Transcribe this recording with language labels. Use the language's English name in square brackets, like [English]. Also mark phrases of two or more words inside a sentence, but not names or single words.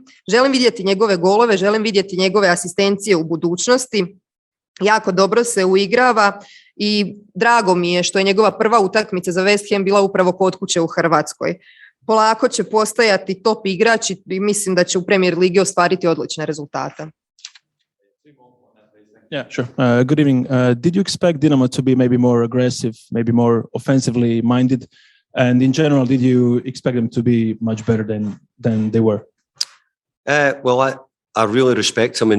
[Croatian] Želim vidjeti njegove golove, želim vidjeti njegove asistencije u budućnosti. Jako dobro se uigrava i drago mi je što je njegova prva utakmica za West Ham bila upravo kod kuće u Hrvatskoj. Polako će postajati top igrač i mislim da će u Premier Ligi ostvariti odlične rezultate. [English] Yeah, sure. Good evening. Did you expect Dinamo to be maybe more aggressive, maybe more offensively minded? And in general, did you expect them to be much better than they were? Well, I really respect them.